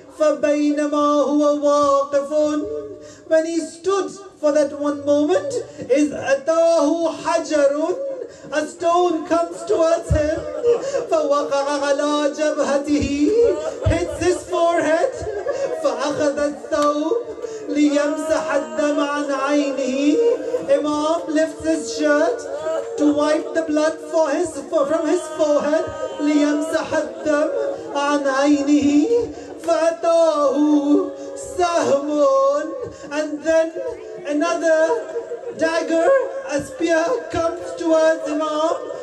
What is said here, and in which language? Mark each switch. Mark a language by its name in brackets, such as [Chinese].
[Arabic] فبينما هو واقف, [English] when he stood for that one moment, is [Arabic] أتاه حجر, [English] a stone comes towards him. [Arabic] فوقع على جبهته, [English] hits his forehead. [Arabic] فأخذ الثوب ليمسح الدم عن عينه. [English] Imam lifts his shirt to wipe the blood from his forehead. [Arabic] ليمسح الدم عن عينه. فأتاه سهم, [English] and then another dagger, a spear, comes towards Imam.